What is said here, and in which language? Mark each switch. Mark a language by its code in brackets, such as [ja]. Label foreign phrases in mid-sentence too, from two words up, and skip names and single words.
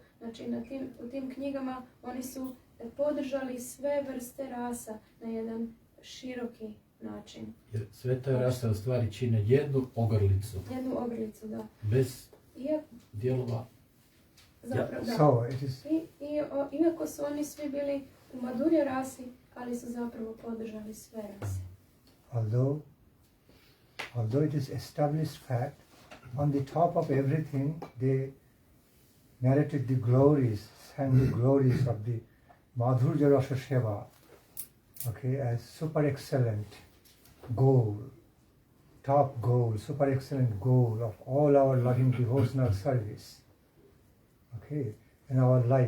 [hr] Znači u tim knjigama oni su podržali sve vrste rasa na jedan široki način. Jer sve te rase u stvari čine jednu ogrlicu. Jednu ogrlicu, da. Bez dijelova. Zapravo, da. [en] So it is... [hr] Iako su oni svi bili u madhurya rasi, ali su zapravo podržali sve rase. [en] Although it is established fact, on the top of everything they narrated the glories, sang the glories of the [sa] madhurya rasa seva, [en] okay, as super excellent goal, top goal, super excellent goal of all our loving devotional service, okay, in our life.